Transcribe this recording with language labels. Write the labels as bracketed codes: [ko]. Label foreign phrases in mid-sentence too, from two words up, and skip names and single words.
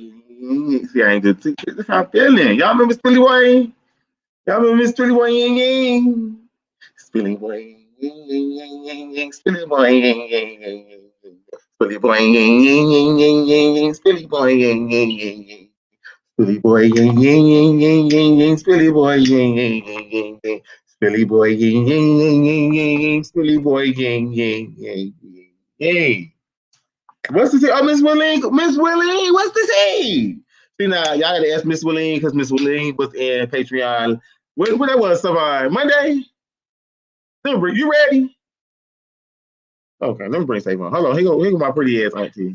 [en] See, I ain't good. That's how I'm feeling. Y'all remember Billy Boy? Y'all remember Miss Billy Boy? Billy Boy. Billy Boy. Billy Boy. Billy Boy. Spilly boy, ying, ying, ying, ying, ying, ying, Spilly boy, ying, ying, ying, ying, ying. Spilly boy, ying, ying, ying, ying, ying, ying, Spilly boy, ying, ying, ying, ying, ying. What's the say? Oh, Miss Willing, what's the say? See now, y'all gotta ask Miss Willing because Miss Willing was in Patreon. When that was, Savon? Monday? Remember, you ready? Okay, let me bring Savon. Hold on, here go my pretty ass auntie.